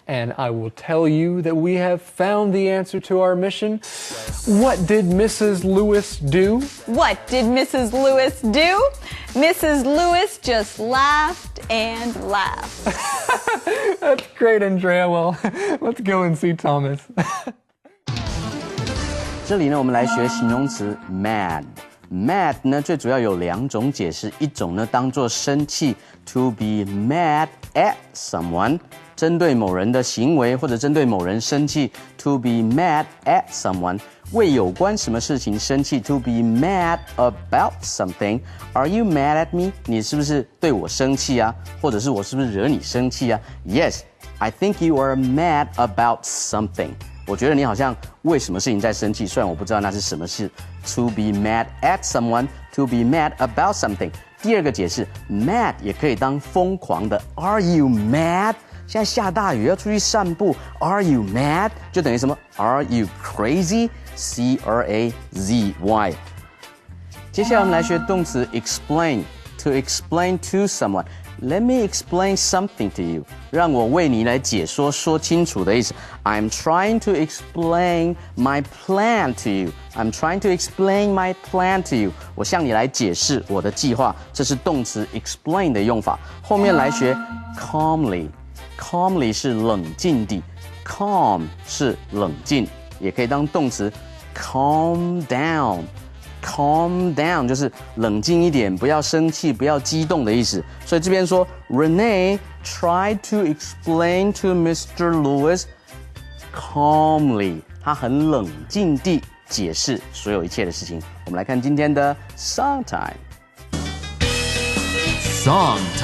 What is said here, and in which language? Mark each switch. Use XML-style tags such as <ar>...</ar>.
<en>And I will tell you that we have found the answer to our mission. What did Mrs. Lewis do? What did Mrs. Lewis do? Mrs. Lewis just laughed and laughed. That's great, Andrea. Well, let's go and see Thomas.</en> <zh>这里呢，我们来学形容词 mad。mad 呢，最主要有两种解释，一种呢当作生气 ，</zh> <en>to be mad at someone，</en> <zh>针对某人的行为或者针对某人生气 ，to be mad at someone， 为有关什么事情生气 ，</zh> <en>to be mad about something。 Are you mad at me？</en> <zh>你是不是对我生气啊？或者是我是不是惹你生气啊</zh> <en>？Yes, I think you are mad about something。</en> <zh>我觉得你好像为什么事情在生气，虽然我不知道那是什么事。</zh> <en>To be mad at someone, to be mad about something。</en> <zh>第二个解释 ，mad 也可以当疯狂的。</zh> <en>Are you mad？</en> <zh>现在下大雨要出去散步。</zh> <en>Are you mad？</en> <zh>就等于什么</zh> <en>？Are you crazy？ C-R-A-Z-Y。</en> <zh>接下来我们来学动词</zh> <en>explain。To explain to someone。Let me explain something to you.</en> <zh>让我为你来解说，说清楚的意思。</zh> <en>I'm trying to explain my plan to you. I'm trying to explain my plan to you.</en> <zh>我向你来解释我的计划。这是动词 explain 的用法。后面来学 calmly. Calmly 是冷静地 ，calm 是冷静，也可以当动词 calm down。</zh> <en>Calm down</en> <zh>就是冷静一点，不要生气，不要激动的意思。所以这边说</zh> <en>，Renee tried to explain to Mr.</en> <zh>Lewis calmly， 他很冷静地解释所有一切的事情。我们来看今天的 Song Time。Song</zh>